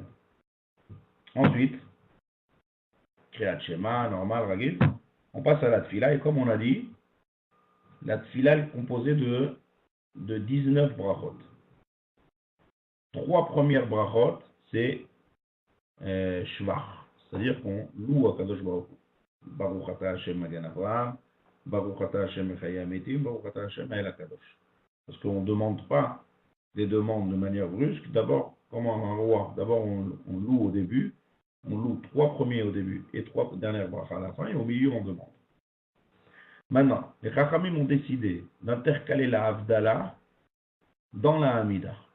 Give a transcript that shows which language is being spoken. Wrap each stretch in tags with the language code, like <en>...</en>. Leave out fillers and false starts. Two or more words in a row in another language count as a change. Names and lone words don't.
<fr>Ensuite,</fr> <he>קריאת שמע,</he> <fr>normal, Ragil, on passe à la tfila, et comme on a dit, la tfila est composée de 19 brachot. 3 premières brachot, c'est Shvach, c'est-à-dire qu'on loue à</fr> <he>קדוש ברוך הוא. ברוך אתה השם מגן אברהם, ברוך אתה השם מחיה מתים, ברוך אתה השם אל הקדוש.</he> <fr>Parce qu'on ne demande pas des demandes de manière brusque. D'abord, comme un roi, d'abord on loue au début, on loue 3 premiers au début et 3 dernières brachas à la fin, et au milieu on demande. Maintenant, les Chachamim ont décidé d'intercaler la Havdalah dans la Hamida.</fr>